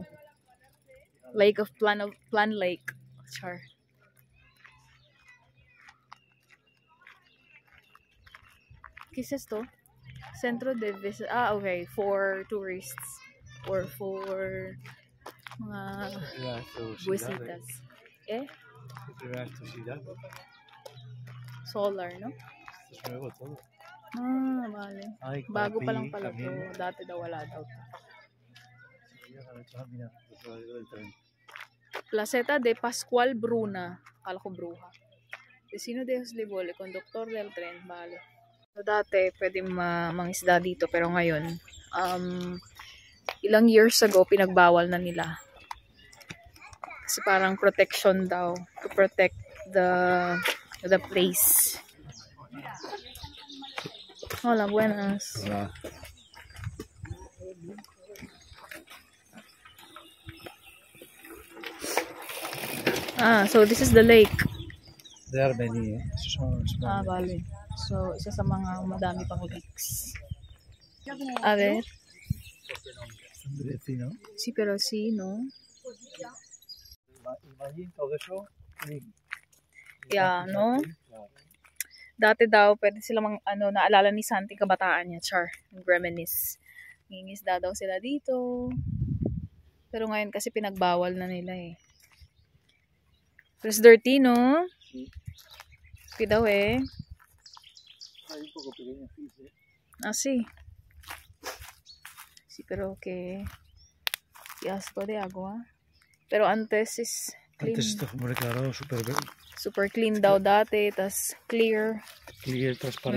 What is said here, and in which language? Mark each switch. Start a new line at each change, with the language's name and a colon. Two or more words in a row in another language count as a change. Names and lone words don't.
English: Lake of Plan Lake.
Filipino: Char.
Spanish: ¿Qué es esto? Centro de visit.
English: Ah, okay. For tourists. Or for
Filipino: mga busitas. Eh?
Spanish: Solar, no?
Filipino: Ah, vale. Bago pa lang pala to. Dati daw wala daw to.
Spanish: Placeta de Pascual Bruna.
Filipino: Akala ko Bruja.
Spanish: Vecino de Huslibol, conductor del tren. Vale.
Filipino: So, dati pwede mangisda dito. Pero ngayon, ilang
English: years ago,
Filipino: pinagbawal na nila. Kasi parang protection daw.
English: To protect the place.
Spanish: Hola, buenas. Hola.
English: So this is the lake. There are many.
Spanish: Vale. So,
Filipino: isa sa mga madami pang lakes.
Spanish: A ver. Sí, pero sí, ¿no? Imagine todo eso.
English: Yeah, no?
Filipino: Dati daw, pwede sila naalala ni Santi kabataan niya, char, reminisce. Ngingisda daw sila dito. Pero ngayon kasi pinagbawal na nila eh.
English: Pero it's dirty, no? Dirty
Filipino: daw eh.
Spanish: Ah, sí. Sí, pero que asco de agua. Pero antes
English: is clean.
Spanish: Antes esto, hombre, claro,
English: super clean
Filipino: daw dati, tas clear.
English: Clear, transparent.